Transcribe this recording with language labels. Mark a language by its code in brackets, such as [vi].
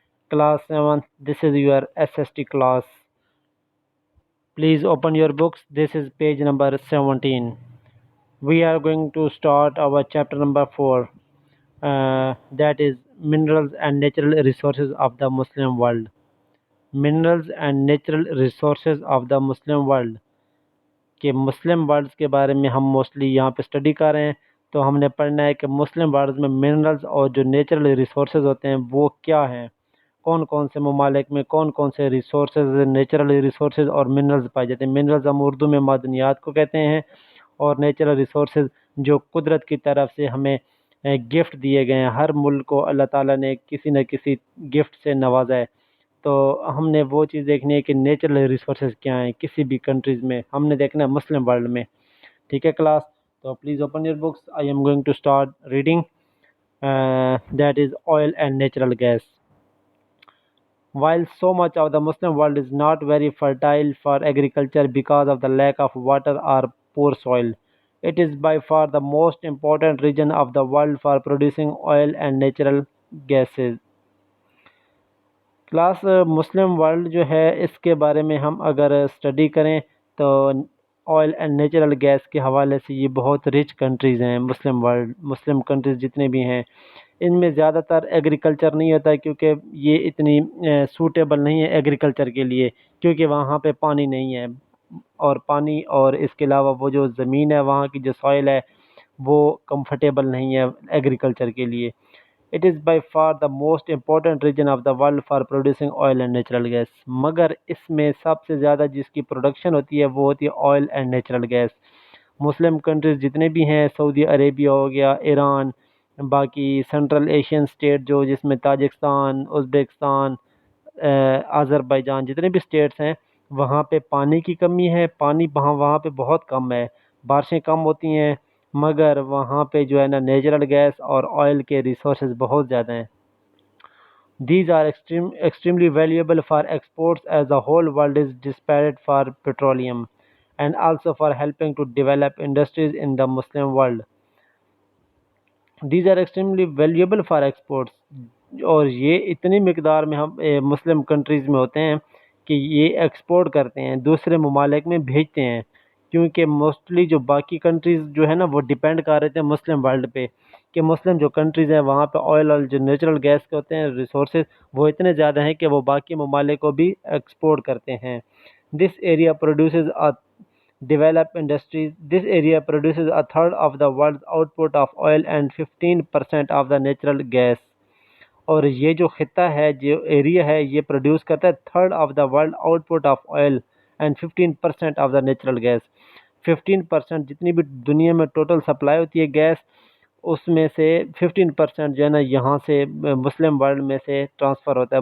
[en] Class 7th, this is your SST class. Please open your books. This is page number 17. We are going to start our chapter number 4. That is Minerals and Natural Resources of the Muslim World. Minerals and Natural Resources of the Muslim World. [ur] کہ مسلم words کے بارے میں ہم mostly یہاں پہ study کر رہے ہیں، تو ہم نے پڑھنا ہے کہ مسلم ورڈز میں منرلز اور جو نیچرل ریسورسز ہوتے ہیں وہ کیا ہیں، کون کون سے ممالک میں کون کون سے ریسورسز، نیچرل ریسورسز اور منرلز پائے جاتے ہیں. منرلز ہم اردو میں معدنیات کو کہتے ہیں، اور نیچرل ریسورسز جو قدرت کی طرف سے ہمیں گفٹ دیے گئے ہیں. ہر ملک کو اللہ تعالیٰ نے کسی نہ کسی گفٹ سے نوازا ہے، تو ہم نے وہ چیز دیکھنی ہے کہ نیچرل ریسورسز کیا ہیں کسی بھی کنٹریز میں. ہم نے دیکھنا ہے مسلم ورلڈ میں. ٹھیک ہے کلاس، تو [en] Please open your books. I am going to start reading. That is oil and natural gas. While so much of the Muslim world is not very fertile for agriculture because of the lack of water or poor soil, it is by far the most important region of the world for producing oil and natural gases. [ur] Class Muslim world جو ہے اس کے بارے میں ہم اگر study کریں تو oil and natural gas کے حوالے سے یہ بہت رچ کنٹریز ہیں. مسلم کنٹریز جتنے بھی ہیں ان میں زیادہ تر ایگریکلچر نہیں ہوتا ہے، کیونکہ یہ اتنی سوٹیبل نہیں ہے ایگریکلچر کے لیے، کیونکہ وہاں پہ پانی نہیں ہے. اور پانی اور اس کے علاوہ وہ جو زمین ہے وہاں کی جو سوائل ہے وہ کمفرٹیبل نہیں ہے ایگریکلچر کے لیے. [en] It is by far the most important region of the world for producing oil and natural gas. [ur] مگر اس میں سب سے زیادہ جس کی پروڈکشن ہوتی ہے وہ ہوتی ہے oil and natural gas. Muslim countries جتنے بھی ہیں، سعودی عربیہ ہو گیا، ایران، باقی سینٹرل ایشین اسٹیٹ جو جس میں تاجکستان، ازبکستان، آذربائیجان، جتنے بھی اسٹیٹس ہیں وہاں پہ پانی کی کمی ہے. پانی وہاں پہ بہت کم ہے، بارشیں کم ہوتی ہیں، مگر وہاں پہ جو ہے نا نیچرل گیس اور آئل کے ریسورسز بہت زیادہ ہیں. [en] These are extremely valuable for exports as the whole world is desperate for petroleum, and also for helping to develop industries in the Muslim world. These are extremely valuable for exports. [ur] اور یہ اتنی مقدار میں ہم مسلم countries میں ہوتے ہیں کہ یہ ایکسپورٹ کرتے ہیں، دوسرے ممالک میں بھیجتے ہیں، کیونکہ موسٹلی جو باقی کنٹریز جو ہے نا وہ ڈیپینڈ کر رہے تھے مسلم ورلڈ پہ، کہ مسلم جو کنٹریز ہیں وہاں پہ آئل اور جو نیچرل گیس کے ہوتے ہیں ریسورسز وہ اتنے زیادہ ہیں کہ وہ باقی ممالک کو بھی ایکسپورٹ کرتے ہیں. [en] This area produces a developed industries. This area produces a third of the world's output of oil and 15% of the natural gas. [ur] اور یہ جو خطہ ہے، جو ایریا ہے، یہ پروڈیوس کرتا ہے [en] Third of the world output of oil and 15% of the natural gas. [ur] 15% جتنی بھی دنیا میں ٹوٹل سپلائی ہوتی ہے گیس، اس میں سے 15% جو ہے نا یہاں سے مسلم ورلڈ میں سے ٹرانسفر ہوتا ہے.